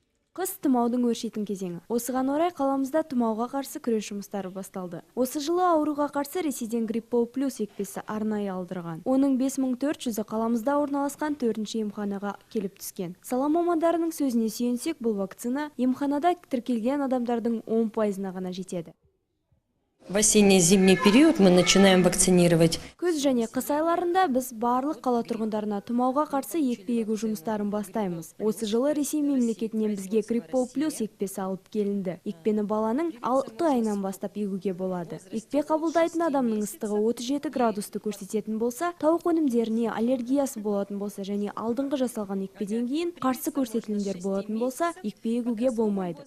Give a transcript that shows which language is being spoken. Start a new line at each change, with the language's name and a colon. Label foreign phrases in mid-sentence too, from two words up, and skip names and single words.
Kazakh: Қыс тұмаудың өршитін кезеңі. Осыған орай қаламызда тұмауға қарсы күрес жұмыстары басталды. Осы жылы ауруға қарсы Ресейден Гриппол плюс екпесі арнайы алдырған. Оның 5400-і қаламызда орналасқан 4-ші емханаға келіп түскен. Сала мамандарының сөзіне сүйенсек, бұл вакцина емханада тіркелген адамдардың 10%-на ғана жетеді.
Russian: В осенне-зимний период мы начинаем вакцинировать.
Kazakh: Күз және қыс айларында біз барлық қала тұрғындарына тұмауға қарсы екпе егу жұмыстарын бастаймыз. Осы жылы Ресей мемлекетінен бізге Гриппол плюс екпесі алып келінді. Екпені баланың 6 айынан бастап егуге болады. Екпе қабылдайтын адамның ыстығы 37 градусты көрсететін болса, тауық өнімдеріне аллергиясы болатын болса және алдыңғы жасалған екпеден кейін қарсы көрсетілімдер болатын болса, екпе егуге болмайды.